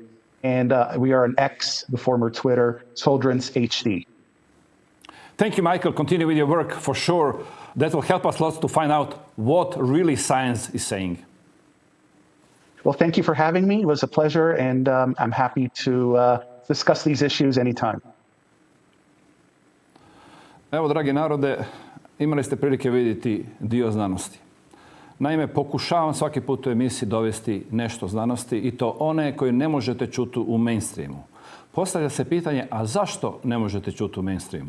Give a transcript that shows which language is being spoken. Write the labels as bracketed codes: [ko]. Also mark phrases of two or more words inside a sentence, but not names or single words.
[en] And we are on X, the former Twitter, Children's HD. Thank you, Michael. Continue with your work for sure. That will help us lots to find out what really science is saying. Well, thank you for having me. It was a pleasure, and I'm happy to discuss these issues anytime. [hr] Evo, dragi narode, imali ste prilike vidjeti dio znanosti. Naime, pokušavam svaki put u emisiji dovesti nešto znanosti, i to one koje ne možete čuti u mainstreamu. Postavlja se pitanje, a zašto ne možete čuti u mainstreamu?